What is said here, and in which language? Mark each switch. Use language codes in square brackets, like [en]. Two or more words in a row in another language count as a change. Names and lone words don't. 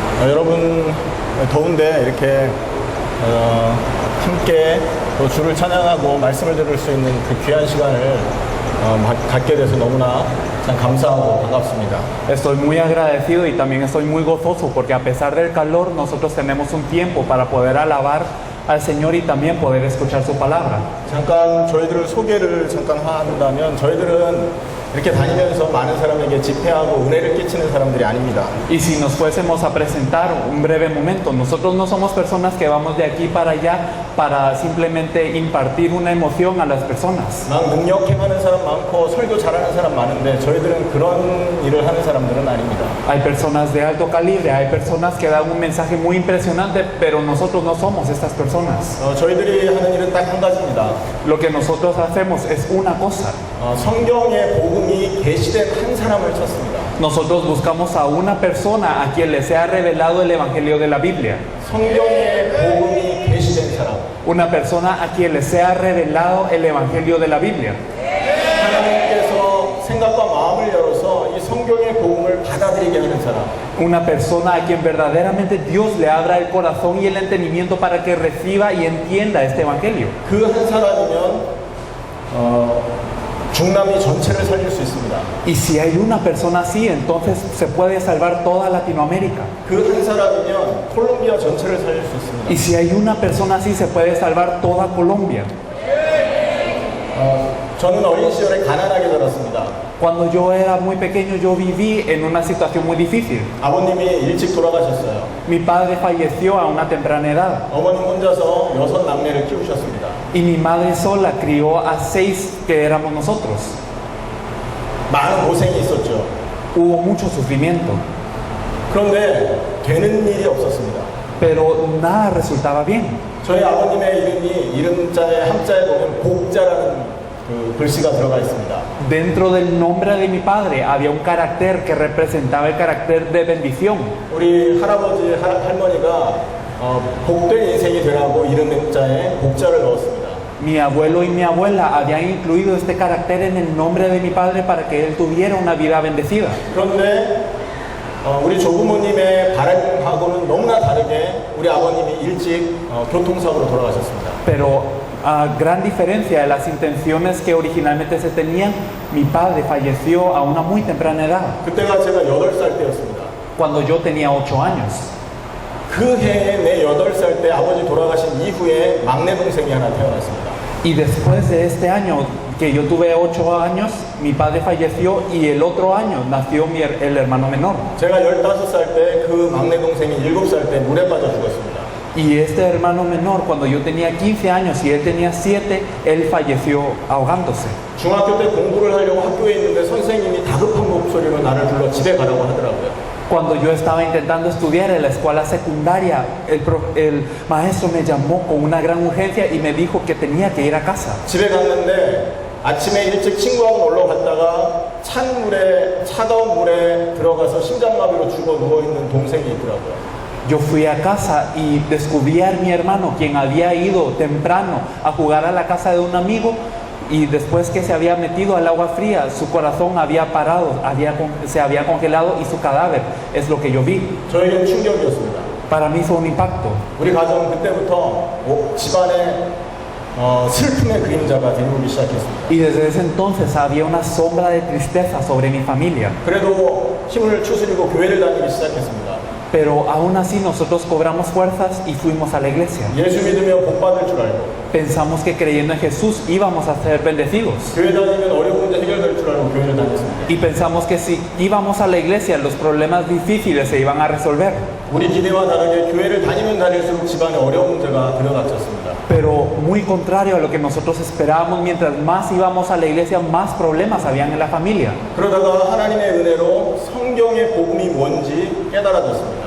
[ko] 여러분 더운데 이렇게 함께 또 주를 찬양하고 말씀을 들을 수 있는 그 귀한 시간을 갖게 돼서 너무나 참 감사하고 반갑습니다. [es] Estoy muy agradecido y también estoy muy gozoso porque a pesar del calor nosotros tenemos un tiempo para poder alabar al Señor y también poder escuchar su palabra. [ko] 잠깐 저희들 소개를 잠깐 한다면 저희들은 이렇게 다니면서 많은 사람에게 집회하고 은혜를 끼치는 사람들이 아닙니다. [es] Y si nos fuésemos a presentar un breve momento, nosotros no somos personas que vamos de aquí para allá para simplemente impartir una emoción a las personas. [ko] 막 능력 행하는 사람 많고 설교 잘하는 사람 많은데 저희들은 그런 일을 하는 사람들은 아닙니다. [es] Hay personas de alto calibre, hay personas que dan un mensaje muy impresionante, pero nosotros no somos estas personas. [ko] 저희들이 하는 일은 딱 한 가지입니다. [es] Lo que nosotros hacemos es una cosa. [ko] 성경의 복음이 계시된 한 사람을 찾습니다. [es] Nosotros buscamos a una persona a quien le sea revelado el Evangelio de la Biblia. [ko] 성경의 복음이 계시된 사람. [es] Una persona a quien le sea revelado el Evangelio de la Biblia. [ko] 하나님께서 생각과 마음을 열어서 이 성경의 복음을 받아들이게 하는 사람. [es] Una persona a quien verdaderamente Dios le abra el corazón y el entendimiento para que reciba y entienda este Evangelio. [ko] 그 한 사람이면 중남미 전체를 살릴 수 있습니다. [es] Y si hay una persona así, entonces se puede salvar toda Latinoamérica. [ko] 그 한 사람이면 콜롬비아 전체를 살릴 수 있습니다. [es] Y si hay una persona así, se puede salvar toda Colombia. [ko] 저는 어린 시절에 가난하게 자랐습니다. [es] Cuando yo era muy pequeño, yo viví en una situación muy difícil. [ko] 아버님이 일찍 돌아가셨어요. [es] Mi padre falleció a una temprana edad. [ko] 어머님 혼자서 6남매를 키우셨습니다. [es] Y mi madre sola crió a 6 que éramos nosotros. [ko] 많은 고생이 있었죠. [es] Hubo mucho sufrimiento, [ko] 그런데 되는 일이 없었습니다. [es] pero nada resultaba bien. [ko] 저희 아버님의 이름이 이름자의 함자에 보면 복자라는 그 글씨가 들어가 있습니다. [es] Dentro del nombre de mi padre había un carácter que representaba el carácter de bendición. [ko] 우리 할아버지, 할머니가 복된 인생이 되라고 이름자에 복자를 넣었습니다. [es] Mi abuelo y mi abuela habían incluido este carácter en el nombre de mi padre para que él tuviera una vida bendecida. [ko] 그런데 우리 조부모님의 바람하고는 너무나 다르게 우리 아버님이 일찍 교통사고로 돌아가셨습니다. [es] Pero a gran diferencia de las intenciones que originalmente se tenían, mi padre falleció a una muy temprana edad, [ko] 그때가 제가 8살 때였습니다. [es] cuando yo tenía 8 años. [ko] 그 해에 내 8살 때 아버지 돌아가신 이후에 막내 동생이 하나 태어났습니다. [es] Y después de este año, que yo tuve 8 años, mi padre falleció y el otro año nació el hermano menor. [ko] 제가 15살 때 그 막내 동생이 7살 때 물에 빠져 죽었습니다. [es] Y este hermano menor, cuando yo tenía 15 años y él tenía 7, él falleció ahogándose. [ko] 중학교 때 공부를 하려고 학교에 있는데 선생님이 다급한 목소리로 나를 불러 집에 가라고 하더라고요. [es] Cuando yo estaba intentando estudiar en la escuela secundaria, el maestro me llamó con una gran urgencia y me dijo que tenía que ir a casa. [ko] 집에 갔는데 아침에 일찍 친구하고 놀러 갔다가 차가운 물에 들어가서 심장마비로 죽어 누워있는 동생이 있더라고요. [es] Yo fui a casa y descubrí a mi hermano, quien había ido temprano a jugar a la casa de un amigo, y después que se había metido al agua fría, su corazón había parado, se había congelado y su cadáver es lo que yo vi. [ko] 저에겐 충격이었습니다. [es] Para mí fue un impacto. [ko] 우리 가정은 그때부터 집안에 슬픔의 그림자가 드리우기 시작했습니다. [es] Y desde ese entonces había una sombra de tristeza sobre mi familia. [ko] 그래도 힘을 추스리고 교회를 다니기 시작했습니다. [es] Pero aún así nosotros cobramos fuerzas y fuimos a la iglesia. [ko] 예수 믿으며 복 받을 줄 알고 [es] Pensamos que creyendo en Jesús íbamos a ser bendecidos. [ko] 교회 다니면 어려운 문제 해결될 줄 알고 교회를 다녔습니다. [es] Y pensamos que si íbamos a la iglesia los problemas difíciles se iban a resolver. [ko] 우리 기대와 다르게 교회를 다니면 다닐수록 집안에 어려운 문제가 들어닥쳤습니다. [es] Pero muy contrario a lo que nosotros esperábamos, mientras más íbamos a la iglesia, más problemas habían en la familia. [ko] 그러다가 하나님의 은혜로 성경의 복음이 뭔지 깨달아졌습니다.